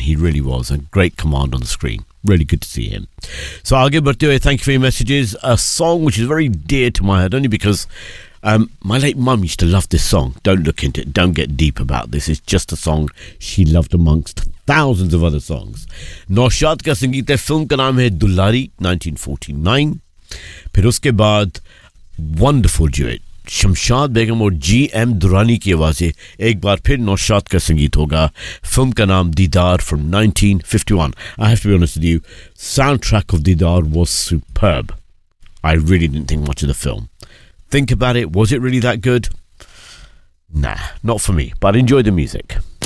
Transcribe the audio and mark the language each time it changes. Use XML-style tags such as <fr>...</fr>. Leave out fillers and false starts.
<en>He really was. And great command on the screen. Really good to see him. So I'll give Bertie away. Thank you for your messages. A song which is very dear to my heart, only because my late mum used to love this song. Don't look into it. Don't get deep about this. It's just a song she loved amongst thousands of other songs.</en> <hi>Naushad का संगीत है, film का नाम है दुलारी, 1949. फिर उसके बाद,</hi> <en>wonderful duet.</en> <hi>Shamshad Begum और जी.एम. दुर्रानी की आवाज़ है. एक बार फिर नौशाद का संगीत होगा. Film ka naam</hi> <en>Didar from 1951. I have to be honest with you, soundtrack of Didar was superb. I really didn't think much of the film. Think about it, was it really that good? Nah, not for me, but enjoy the music.</en>